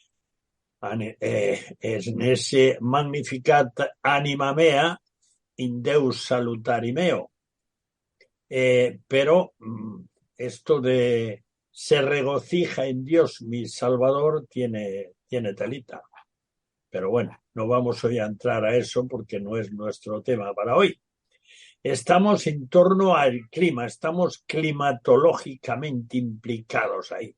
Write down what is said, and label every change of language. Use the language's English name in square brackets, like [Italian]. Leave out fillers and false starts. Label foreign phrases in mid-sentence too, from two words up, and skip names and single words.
[Spanish] En ese [Latin] Magnificat anima mea in Deus salutari meo. [Spanish] Pero esto de se regocija en Dios mi Salvador tiene telita. Pero bueno, no vamos hoy a entrar a eso porque no es nuestro tema para hoy. Estamos en torno al clima, estamos climatológicamente implicados ahí.